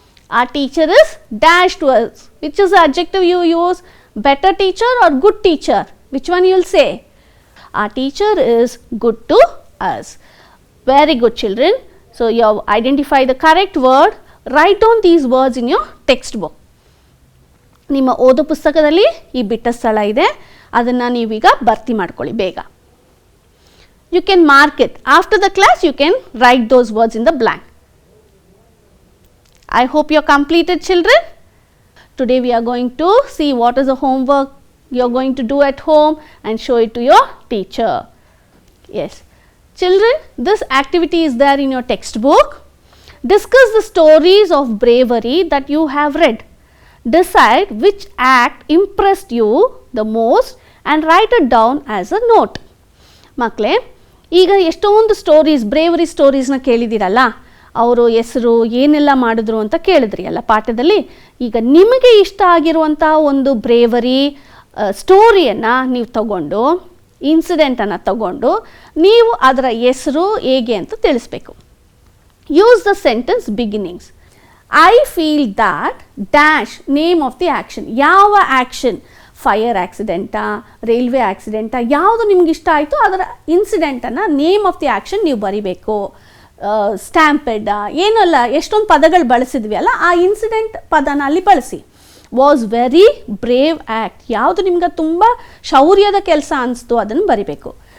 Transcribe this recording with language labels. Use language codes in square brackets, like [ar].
[en] Our teacher is dash to us. Which is the adjective you use? Better teacher or good teacher? Which one you will say? Our teacher is good to us. Very good, children. So, you have identified the correct word. Write down these words in your textbook. [kn] ನಿಮ್ಮ ಓದೋ ಪುಸ್ತಕದಲ್ಲಿ ಈ ಬಿಟ್ಟ ಸ್ಥಳ ಇದೆ, ಅದನ್ನು ನೀವೀಗ ಭರ್ತಿ ಮಾಡ್ಕೊಳ್ಳಿ ಬೇಗ. [en] You can mark it. After the class, you can write those words in the blank. I hope you are completed, children. Today we are going to see what is the homework you are going to do at home and show it to your teacher. Yes. Children, this activity is there in your textbook. Discuss the stories of bravery that you have read. Decide which act impressed you the most and write it down as a note. [kn] ಮಕ್ಕಳೇ, ಈಗ ಎಷ್ಟೊಂದು stories, bravery ಸ್ಟೋರೀಸ್ನ ಕೇಳಿದ್ದೀರಲ್ಲ, ಅವರು ಹೆಸರು ಏನೆಲ್ಲ ಮಾಡಿದ್ರು ಅಂತ ಕೇಳಿದ್ರಿ ಅಲ್ಲ ಪಾಠದಲ್ಲಿ. ಈಗ ನಿಮಗೆ ಇಷ್ಟ ಆಗಿರುವಂಥ ಒಂದು ಬ್ರೇವರಿ ಸ್ಟೋರಿಯನ್ನು ನೀವು ತಗೊಂಡು, ಇನ್ಸಿಡೆಂಟನ್ನು ತಗೊಂಡು ನೀವು ಅದರ ಹೆಸರು ಹೇಗೆ ಅಂತ ತಿಳಿಸ್ಬೇಕು. [en] Use the sentence beginnings. I feel that dash name of the action. [kn] ಯಾವ ಆ್ಯಕ್ಷನ್? ಫೈರ್ ಆಕ್ಸಿಡೆಂಟಾ, ರೈಲ್ವೆ ಆಕ್ಸಿಡೆಂಟಾ, ಯಾವುದು ನಿಮ್ಗೆ ಇಷ್ಟ ಆಯಿತು ಅದರ ಇನ್ಸಿಡೆಂಟನ್ನು [en] name of the action [kn] ನೀವು ಬರಿಬೇಕು. ಸ್ಟ್ಯಾಂಪೆಡ್ ಏನಲ್ಲ ಎಷ್ಟೊಂದು ಪದಗಳು ಬಳಸಿದ್ವಿ ಅಲ್ಲ, ಆ ಇನ್ಸಿಡೆಂಟ್ ಪದನ ಅಲ್ಲಿ ಬಳಸಿ. [en] was very brave act, [kn] ಯಾವುದು ನಿಮ್ಗೆ ತುಂಬ ಶೌರ್ಯದ ಕೆಲಸ ಅನಿಸ್ತು ಅದನ್ನು ಬರಿಬೇಕು.